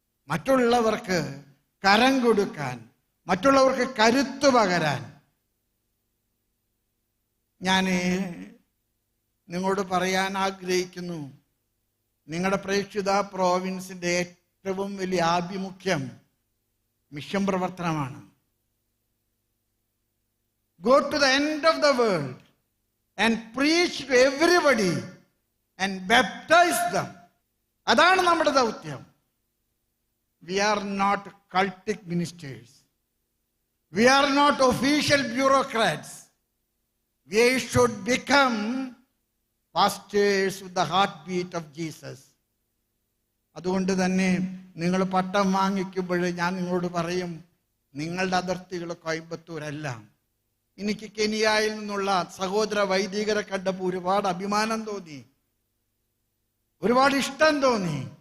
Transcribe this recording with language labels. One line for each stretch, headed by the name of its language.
Malayalam: മറ്റുള്ളവർക്ക് കരം കൊടുക്കാൻ, മറ്റുള്ളവർക്ക് കരുത്തു പകരാൻ. ഞാൻ നിങ്ങളോട് പറയാൻ ആഗ്രഹിക്കുന്നു, നിങ്ങളുടെ പ്രേക്ഷിത പ്രോവിൻസിന്റെ ഏറ്റവും വലിയ ആഭിമുഖ്യം മിഷൻ പ്രവർത്തനമാണ്.
English: Go to the end of the world and preach to everybody and baptize them.
Malayalam: അതാണ് നമ്മുടെ ദൗത്യം.
English: We are not cultic ministers. We are not official bureaucrats. We should become pastors with the heartbeat of Jesus.
Malayalam: അതുകൊണ്ട് തന്നെ നിങ്ങൾ പട്ടം വാങ്ങിക്കുമ്പോൾ ഞാൻ നിങ്ങളോട് പറയും, നിങ്ങളുടെ അതിർത്തികൾ കോയമ്പത്തൂരല്ല. എനിക്ക് കെനിയയിൽ നിന്നുള്ള സഹോദര വൈദികരെ കണ്ടപ്പോൾ ഒരുപാട് അഭിമാനം തോന്നി, ഒരുപാട് ഇഷ്ടം തോന്നി.